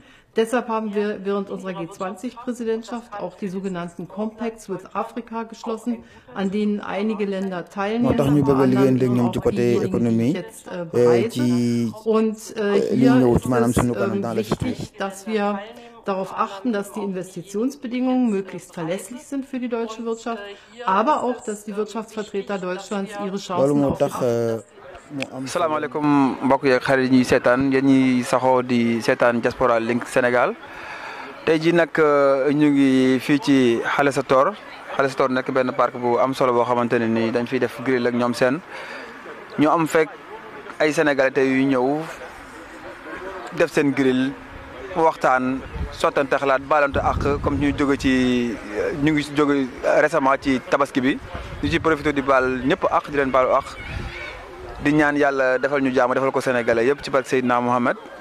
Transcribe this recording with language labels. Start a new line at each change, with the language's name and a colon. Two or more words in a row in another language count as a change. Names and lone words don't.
German: Deshalb haben wir während unserer G20-Präsidentschaft auch die sogenannten Compacts with Africa geschlossen, an denen einige Länder teilnehmen, aber anderen eben auch diejenigen, die ich jetzt bereise. Und hier ist es wichtig, dass wir darauf achten, dass die Investitionsbedingungen möglichst verlässlich sind für die deutsche Wirtschaft, aber auch, dass die Wirtschaftsvertreter Deutschlands ihre Chancen aufnehmen.
Wolof: Assalamualaikum mbokk yeeg xarit ñi seetaan yéen ñi saxoo di seetaan Diaspora Link Sénégal tey ji nag ñu ngi fii ci Halessator nekk benn parc bu am solo boo xamante ne ni dañ fiy def grill ak ñoom seen ñu am fekk ay sénégalais tey yu ñëw def seen grill waxtaan sottante xalaat baalante ak comme ñu ngi jóge récemment ci tabaski bi ñu ci profité di baal ñëpp ak di leen baalu ak di ñaan yàlla defal ñu jaamu defal ko sénégalais yëpp ci barke Seydina Mohamed